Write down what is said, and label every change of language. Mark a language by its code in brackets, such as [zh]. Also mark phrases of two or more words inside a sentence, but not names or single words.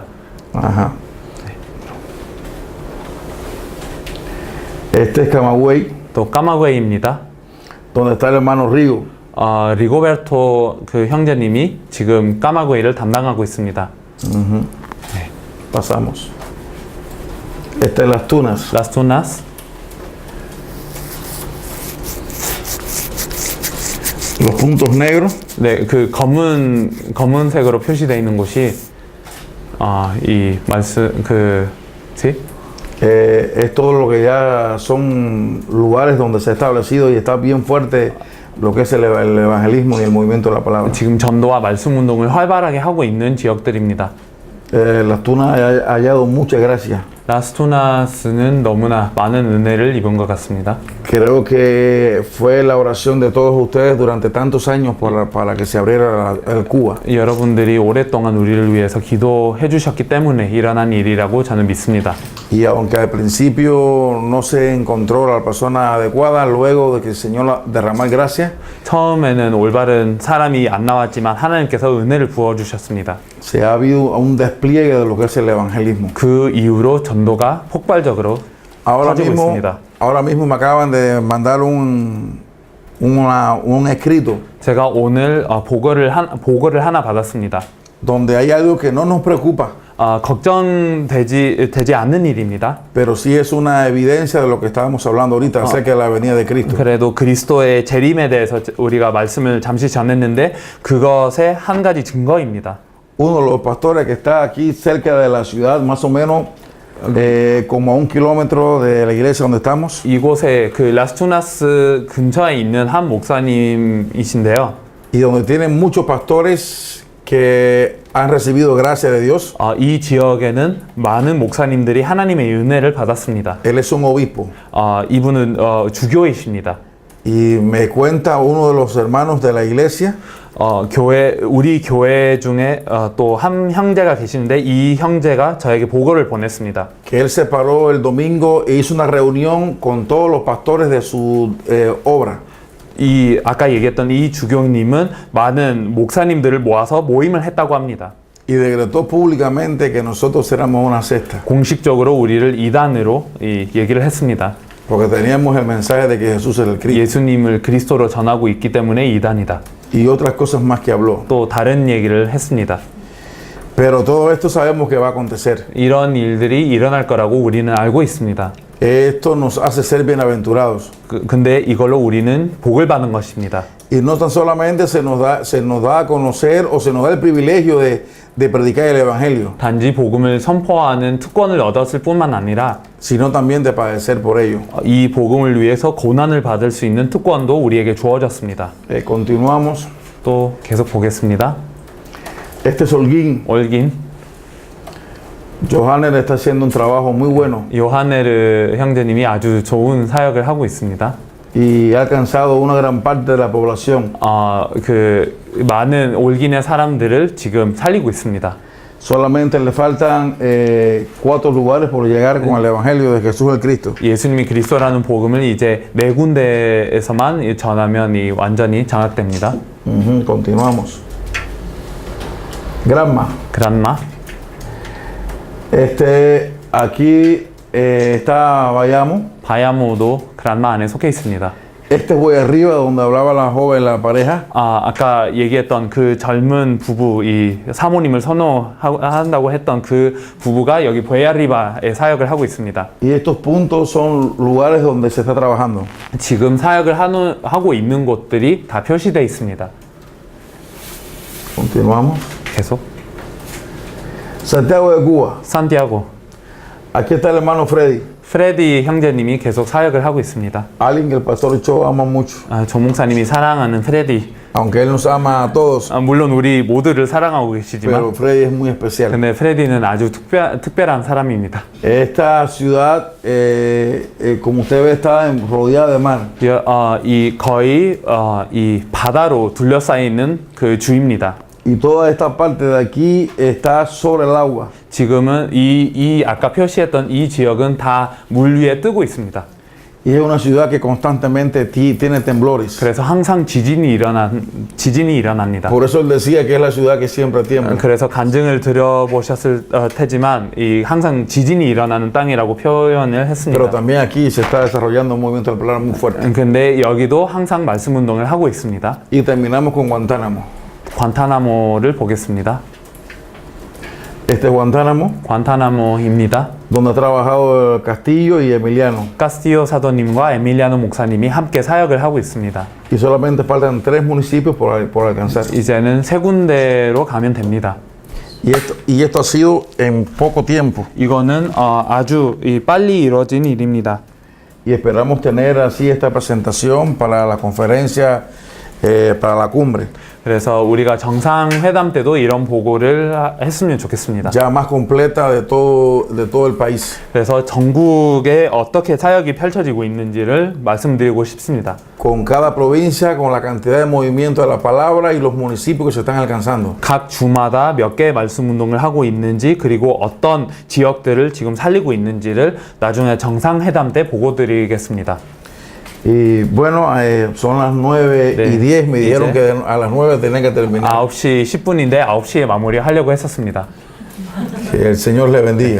[es] Ajá. Este es Camagüey, [ko] 또 까마귀입니다. [es] donde está el hermano Río. [ko] 리고베르토 그 형제님이 지금 까마귀를 담당하고 있습니다. [es] Pasamos. Esta es Las Tunas. Las Tunas. Los puntos negros [ko] 네, 그 검은색으로 표시되어 있는 곳이 이 말씀 ¿sí? [es] es todo lo que ya son lugares donde se ha establecido y está bien fuerte lo que es el evangelismo y el movimiento de la palabra. [ko] 지금 전도와 말씀 운동을 활발하게 하고 있는 지역들입니다. [es] Las Tunas ha hallado mucha gracia. [ko] 라스투나스는 너무나 많은 은혜를 입은 것 같습니다. [es] Creo que fue la oración de todos ustedes durante tantos años para que se abriera el Cuba. [ko] 여러분들이 오랫동안 우리를 위해서 기도해 주셨기 때문에 일어난 일이라고 저는 믿습니다. [es] Y aunque al principio no se encontró la persona adecuada, luego de que el Señor derramó gracia, [ko] 처음에는 올바른 사람이 안 나왔지만 하나님께서 은혜를 부어 주셨습니다. [es] se ha habido un despliegue de lo que es el evangelismo. [ko] 그 이후로 전도가 폭발적으로 퍼지고 있습니다. [es] Ahora mismo me acaban de mandar un escrito [ko] 제가 오늘 보고를 하나 받았습니다. [es] donde hay algo que no nos preocupa, [ko] 걱정되지 않는 일입니다. [es] pero sí es una evidencia de lo que estábamos hablando ahorita acerca de la venida de Cristo. [ko] 그래도 그리스도의 재림에 대해서 우리가 말씀을 잠시 전했는데 그것의 한 가지 증거입니다. [es] Uno de los pastores que está aquí cerca de la ciudad, más o menos como a 1 kilómetro de la iglesia donde estamos, [ko] 이곳에 그 라스투나스 근처에 있는 한 목사님이신데요. [es] y donde tienen muchos pastores que han recibido gracia de Dios. [ko] 이 지역에는 많은 목사님들이 하나님의 은혜를 받았습니다. [es] Él es un obispo. [ko] 이분은 주교이십니다. [es] Y me cuenta uno de los hermanos de la iglesia [ko] 우리 교회 중에 또 한 형제가 계시는데 이 형제가 저에게 보고를 보냈습니다. [es] que él se paró el domingo e hizo una reunión con todos los pastores de su obra. [ko] 아까 얘기했던 이 주교님은 많은 목사님들을 모아서 모임을 했다고 합니다. [es] Y decretó públicamente que nosotros éramos una secta. [ko] 공식적으로 우리를 이단으로 얘기를 했습니다. [es] Porque teníamos el mensaje de que Jesús es el Cristo. [ko] 예수님을 그리스도로 전하고 있기 때문에 이단이다. [es] Y otras cosas más que habló. [ko] 또 다른 얘기를 했습니다. [es] Pero todo esto sabemos que va a acontecer. [ko] 이런 일들이 일어날 거라고 우리는 알고 있습니다. [es] Esto nos hace ser bienaventurados. [ko] 근데 이걸로 우리는 복을 받는 것입니다. [es] Y no tan solamente se nos da a conocer o se nos da el privilegio de predicar el evangelio, [ko] 단지 복음을 선포하는 특권을 얻었을 뿐만 아니라 [es] sino también de padecer por ello. [ko] 이 복음을 위해서 고난을 받을 수 있는 특권도 우리에게 주어졌습니다. [es] Continuamos. [ko] 또 계속 보겠습니다. [es] Este es Holguín. [ko] 올긴 [es] Johanner está haciendo un trabajo muy bueno [ko] 요하네르 형제님이 아주 좋은 사역을 하고 있습니다. [es] y ha alcanzado una gran parte de la población. [ko] 그 많은 올긴의 사람들을 지금 살리고 있습니다. [es] Solamente le faltan 4 lugares por llegar con el evangelio de Jesús el Cristo. [ko] 예수님이 그리스도라는 복음을 이제 4군데에서만 전하면 완전히 장악됩니다. [es] Continuamos. Granma. Aquí está Bayamo. [ko] 바야모도 그란마 안에 속해 있습니다. [es] Este es Boyarriba, donde hablaba la joven, la pareja. [ko] 아까 얘기했던 그 젊은 부부, 이 사모님을 선호한다고 했던 그 부부가 여기 보야리바에 사역을 하고 있습니다. [es] Y estos puntos son lugares donde se está trabajando. [ko] 지금 사역을 하고 있는 곳들이 다 표시되어 있습니다. [es] Continuamos. [ko] 계속. [es] Santiago de Cuba. [ko] 산티아고. [es] Aquí está el hermano Freddy. [ko] 프레디 형제님이 계속 사역을 하고 있습니다. [es] Alguien que el pastor Cho ama mucho. [ko] 조 목사님이 사랑하는 프레디. [es] Aunque él nos ama a todos. [ko] 물론 우리 모두를 사랑하고 계시지만 [es] Pero Freddy es muy especial. [ko] 근데 프레디는 아주 특별한 사람입니다. [es] Esta ciudad, como usted ve, está rodeada de mar. [ko] 거의 이 바다로 둘러싸여 있는 그 주입니다. [es] Y toda esta parte de aquí está sobre el agua. [ko] 지금은 이 아까 표시했던 이 지역은 다 물 위에 뜨고 있습니다. [es] Y es una ciudad que constantemente tiene temblores. [ko] 그래서 항상 지진이 일어납니다. [es] Por eso él decía que es la ciudad que siempre tiembla. [ko] 그래서 간증을 들어보셨을 테지만 이 항상 지진이 일어나는 땅이라고 표현을 [es] Pero [ko] 했습니다. [es] también aquí se está desarrollando un movimiento temporal muy fuerte. [ko] 근데 여기도 항상 말씀 운동을 하고 있습니다. [es] Y terminamos con Guantánamo. [ko] 관타나모를 보겠습니다. [es] Este es Guantánamo, [ko] 관타나모입니다. [es] donde ha trabajado Castillo y Emiliano. [ko] 카스티오 사도님과 에밀리아노 목사님이 함께 사역을 하고 있습니다. [es] Y solamente faltan 3 municipios por alcanzar. [ko] 이제는 3군데로 가면 됩니다. [es] Y esto ha sido en poco tiempo. [ko] 이거는 아주 빨리 이루어진 일입니다. [es] Y esperamos tener así esta presentación para la conferencia, para la cumbre. [ko] 그래서 우리가 정상회담 때도 이런 보고를 했으면 좋겠습니다. [es] Ya más completa de todo el país. [ko] 그래서 전국에 어떻게 사역이 펼쳐지고 있는지를 말씀드리고 싶습니다. [es] Con cada provincia, con la cantidad de movimiento de la palabra y los municipios que se están alcanzando. [ko] 각 주마다 몇 개의 말씀 운동을 하고 있는지 그리고 어떤 지역들을 지금 살리고 있는지를 나중에 정상회담 때 보고 드리겠습니다. [es] Y bueno, son las 9:10. Me dijeron que a las 9 tenía que terminar. [ko] 9시 10분인데 9시에 마무리하려고 했었습니다. [es] Que el Señor le bendiga.